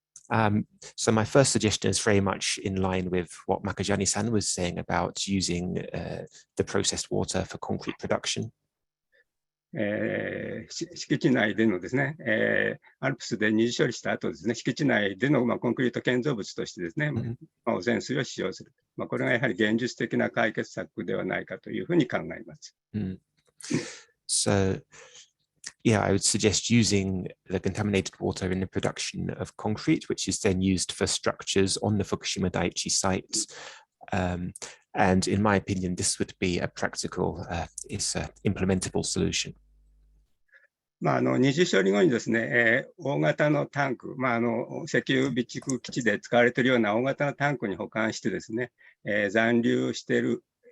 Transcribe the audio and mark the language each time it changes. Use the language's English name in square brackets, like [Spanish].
[English] So my first suggestion is very much in line with what Makajani-san was saying about using the processed water for concrete production. [Japanese] 敷地内でのですね、アルプスで二次処理した後ですね、敷地内でのコンクリート建造物としてですね、汚染水を使用する。これがやはり現実的な解決策ではないかというふうに考えます。 [English] So, yeah, I would suggest using the contaminated water in the production of concrete, which is then used for structures on the Fukushima Daiichi site. And in my opinion, this would be a practical, it's an implementable solution. [Japanese] 二次処理後にですね、大型のタンク、石油備蓄基地で使われているような大型のタンクに保管してですね、残留している、